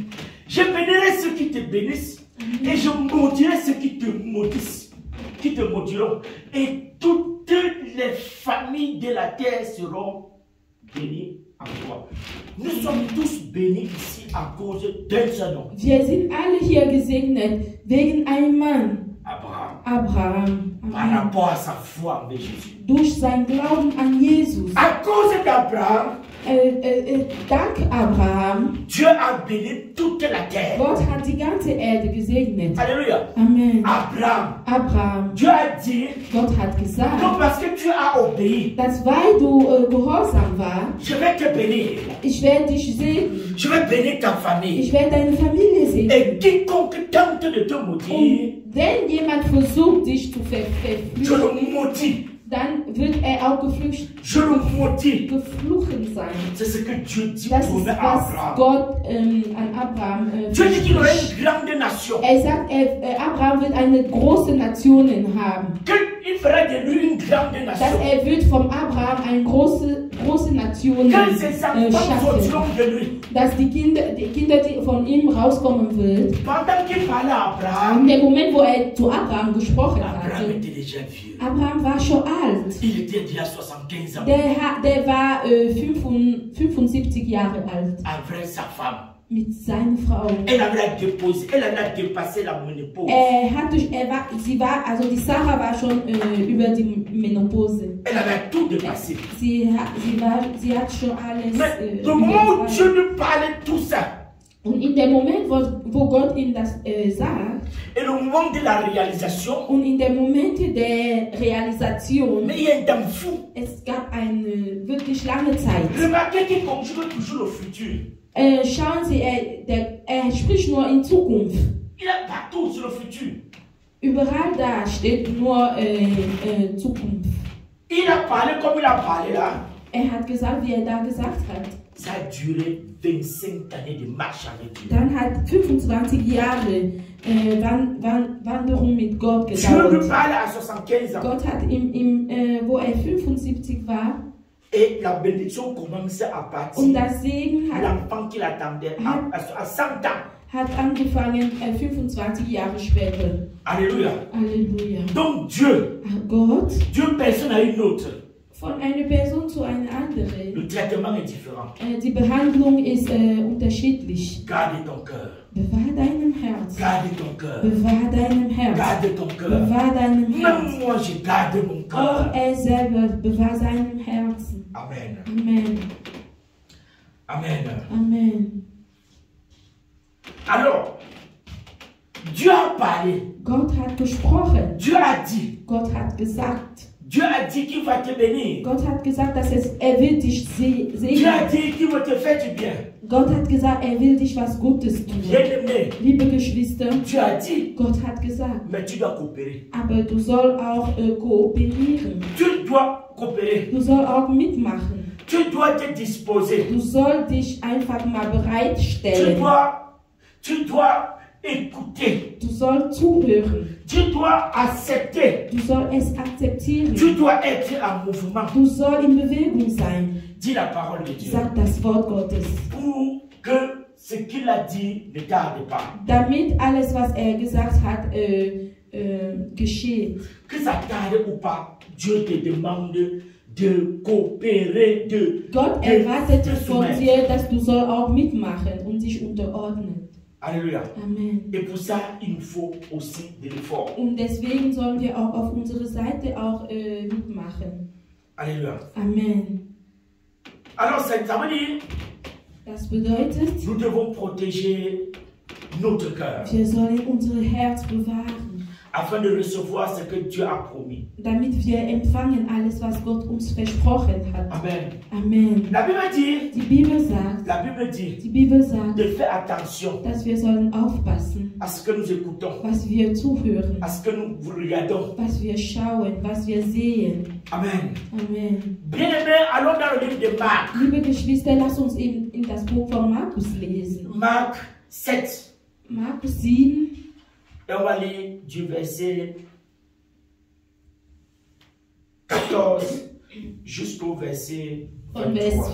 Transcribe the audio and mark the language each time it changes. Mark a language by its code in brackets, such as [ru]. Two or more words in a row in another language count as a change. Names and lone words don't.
[fr] Je bénirai ceux qui te bénissent. Et je maudirai ceux qui te maudissent. Qui te maudiront. Et toutes les familles de la terre seront bénies en toi. Nous sommes tous bénis ici à cause d'un seul nom. [de] Wir sind alle hier gesegnet wegen einem Mann, Abraham. Abraham. [fr] Par Amen. rapport à sa foi en Jésus. [de] Durch sein Glauben an Jesus. [fr] À cause d'Abraham, [de] Dank Abraham, [fr] Dieu a béni toute la terre. [de] Gott hat die ganze Erde gesegnet. [fr] Alléluia. [de] Amen. [fr] Abraham, Dieu a dit, [de] Gott hat gesagt, [fr] non parce que tu as obéi, [de] dass weil du gehorsam warst, [fr] je vais te bénir. [de] ich werde dich segnen. [fr] Je vais bénir ta famille. [de] Ich werde deine Familie segnen. [fr] Et quiconque tente de te maudire, [de] Und wenn jemand versucht, dich zu [fr] je [de] verfluchen, [fr] le maudis. [de] dann wird auch [fr] Je le maudis. [de] gefluchen sein. [fr] C'est ce que Dieu dit [de] Das [fr] pour [de] ist, was [fr] Abraham. [de] Gott an Abraham [fr] Dieu dit qu'il aurait [de] verspricht. [fr] une grande nation. [de] Er sagt, Abraham wird eine große Nation haben. [fr] Qu'il ferait de lui une grande [de] Dass [fr] nation. [de] wird vom Abraham eine große Nation [fr] Que ses enfants [de] schaffen. [fr] sortiront de lui. [de] Dass die Kinder, die von ihm rauskommen wird. [fr] Pendant qu'il parlait à Abraham, [de] In dem Moment, wo er zu Abraham gesprochen [fr] Abraham [de] hatte, [fr] était déjà vieux. [de] Abraham war schon alt. [fr] Il était déjà 75 ans. [de] Der war 75 Jahre alt [fr] Avec sa femme. [de] mit seiner Frau. [fr] Elle avait dépassé la ménopause. [de] Die Sarah war schon über die Menopause. [fr] Elle avait tout dépassé. [de] Sie hat schon alles. [fr] Mais le moment où Dieu lui parlait tout ça, [de] Und in dem Moment, wo Gott ihm das sagt, [fr] et le moment de la réalisation, [de] und in dem Moment der Realisation, [fr] mais il y a un temps fou. [de] es gab eine wirklich lange Zeit. [fr] Remarquez qu'il conjugue toujours le futur. [de] Schauen Sie, er spricht nur in Zukunft. [fr] Il est partout sur le futur. [de] Überall da steht nur Zukunft. [fr] Il a parlé comme il a parlé là. [de] Er hat gesagt, wie er da gesagt hat. [fr] Ça a duré 25 années de marche avec Dieu. [de] Dann hat 25 Jahre Wanderung mit Gott [fr] Dieu lui [de] gedauert. [fr] parlait à 75 ans. [de] Gott hat wo er 75 war, [fr] Et la bénédiction commençait à partir. [de] und das Segen [fr] L'enfant qu'il attendait à 100 ans. [de] hat angefangen 25 Jahre später. [fr] Alléluia. [de] Halleluja. [fr] Donc Dieu, [de] Gott, [fr] personne n'a une autre. [de] von einer Person zu einer anderen. [fr] Le traitement est différent. [de] Die Behandlung ist unterschiedlich. [fr] Garde ton cœur. [de] Bewahr deinem Herz. [fr] Garde ton cœur. [de] Bewahr deinem Herz. [fr] Garde ton cœur. [de] Bewahr deinem Herz. [fr] Même moi, je garde mon [de] Auch [fr] cœur. [de] er selber bewahr seinem Herzen. [fr] Amen. [de] Amen. [fr] Amen. [de] Amen. [fr] Alors, Dieu a parlé. [de] Gott hat gesprochen. [fr] Dieu a dit. [de] Gott hat gesagt. [fr] Dieu a dit qu'il va te bénir. [de] Gott hat gesagt, dass er will dich [fr] Dieu a [de] segnen. [fr] dit qu'il va te faire du bien. [de] Gott hat gesagt, er will dich was Gutes tun. [fr] Bien-aimé, [de] Liebe Geschwister, [fr] Dieu a dit, [de] Gott hat gesagt, [fr] mais tu dois coopérer. [de] aber du sollst auch kooperieren. [fr] Tu dois coopérer. [de] Du sollst auch mitmachen. [fr] Tu dois te disposer. [de] Du sollst dich einfach mal bereitstellen. [fr] Tu dois écouter. [de] Du sollst zuhören. [fr] Tu dois accepter. [de] Du sollst es akzeptieren. [fr] Tu dois être en mouvement. [de] Du sollst in Bewegung sein. [fr] Dis la parole de Dieu. [de] Sag das Wort Gottes. [fr] Pour que ce qu'il a dit ne tarde pas. [de] Damit alles, was er gesagt hat, geschieht. [fr] Que ça tarde ou pas, Dieu te demande de coopérer, [de] Gott [fr] de [de] erwartet [fr] te [de] von [fr] soumettre. [de] dir, dass du sollst auch mitmachen und dich unterordnen. [fr] Alléluia. [de] Amen. [fr] Et pour ça, il nous faut aussi de l'effort. [de] Und deswegen sollen wir auch auf unserer Seite auch mitmachen. [fr] Alléluia. [de] Amen. [fr] Alors, ça veut dire, [de] Das bedeutet, [fr] nous devons protéger notre cœur [de] wir sollen unser Herz bewahren, [fr] afin de recevoir ce que Dieu a promis. [de] damit wir empfangen alles, was Gott uns versprochen hat. [fr] Amen. [de] Amen. [fr] La Bible dit, [de] Die Bibel sagt, [fr] de faire attention [de] dass wir sollen aufpassen, [fr] à ce que nous écoutons, [de] was wir zuhören, [fr] à ce que nous regardons. [de] was wir schauen, was wir sehen. [fr] Amen. [de] Amen. [fr] Bien-aimés, allons dans le livre de Marc. [de] Liebe Geschwister, lasst uns eben in das Buch von Markus lesen. [fr] Marc 7. [de] Markus 7. [fr] Et on va lire du verset 14 jusqu'au verset [de] Von Vers [fr] 23.